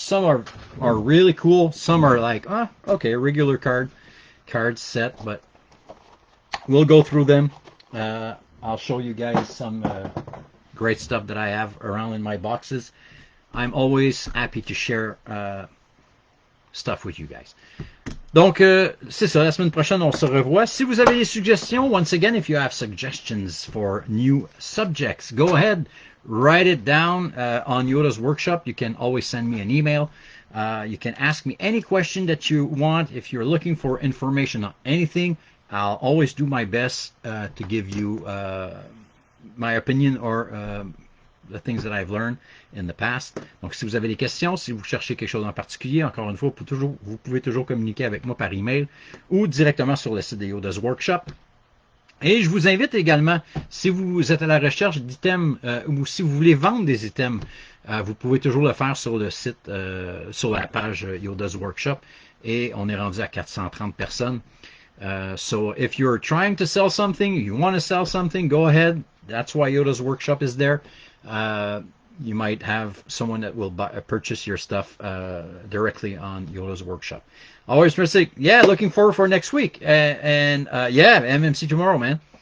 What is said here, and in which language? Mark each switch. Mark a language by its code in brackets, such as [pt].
[en] Some are really cool. Some are like, okay, a regular card set, but we'll go through them. I'll show you guys some great stuff that I have around in my boxes. I'm always happy to share stuff with you guys. [fr] Donc, c'est ça, la semaine prochaine, on se revoit. Si vous avez des suggestions, [en] once again, if you have suggestions for new subjects, go ahead, write it down on Yoda's workshop. You can always send me an email. You can ask me any question that you want. If you're looking for information on anything, I'll always do my best to give you my opinion or the things that I've learned in the past. [fr] Donc, si vous avez des questions, si vous cherchez quelque chose en particulier, encore une fois, vous pouvez toujours communiquer avec moi par email ou directement sur le site de Yoda's Workshop. Et je vous invite également, si vous êtes à la recherche d'items ou si vous voulez vendre des items, vous pouvez toujours le faire sur le site, sur la page Yoda's Workshop. Et on est rendu à 430 personnes. [en] So if you're trying to sell something, you want to sell something, go ahead. That's why Yoda's Workshop is there. You might have someone that will purchase your stuff directly on Yoda's Workshop. Always say, yeah, looking forward for next week. Yeah, MMC tomorrow, man.